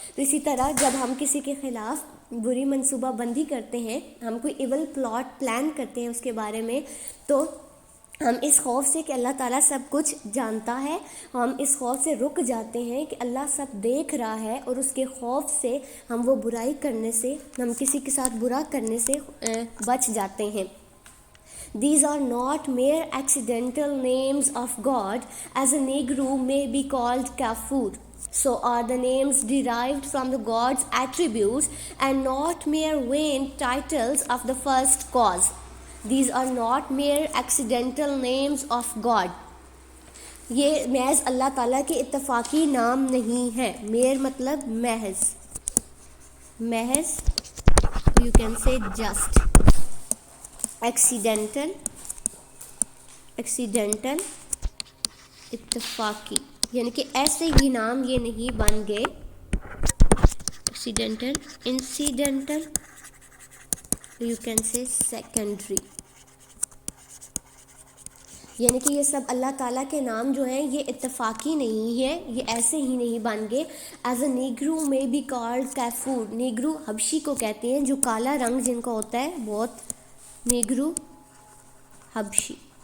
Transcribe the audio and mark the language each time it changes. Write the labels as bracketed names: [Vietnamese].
[Urdu] تو اسی طرح جب ہم کسی کے خلاف بری منصوبہ بندی کرتے ہیں, ہم کوئی ایول پلاٹ پلان کرتے ہیں اس کے بارے میں, تو ہم اس خوف سے کہ اللہ تعالیٰ سب کچھ جانتا ہے, ہم اس خوف سے رک جاتے ہیں کہ اللہ سب دیکھ رہا ہے, اور اس کے خوف سے ہم وہ برائی کرنے سے, ہم کسی کے ساتھ برا کرنے سے بچ جاتے ہیں. [English] These are not mere accidental names of God, as a Negro may be called Kafur. So are the names derived from the God's attributes and not mere vain titles of the first cause. These are not mere accidental names of God. [Urdu] یہ محض اللہ تعالیٰ کے اتفاقی نام نہیں ہے. میر مطلب محض, محض, [English] you can say just. [Urdu] accidental, accidental, اتفاقی, یعنی کہ ایسے ہی نام یہ نہیں بن گئے. [English] accidental, incidental, you can say secondary. [Urdu] یعنی کہ یہ سب اللہ تعالیٰ کے نام جو ہیں یہ اتفاقی نہیں ہے، یہ ایسے ہی نہیں بن گئے. [English] as a negro may be called کیفور، [Urdu] نیگرو حبشی کو کہتے ہیں جو کالا رنگ جن کا ہوتا ہے بہت، نیگرو حبشی.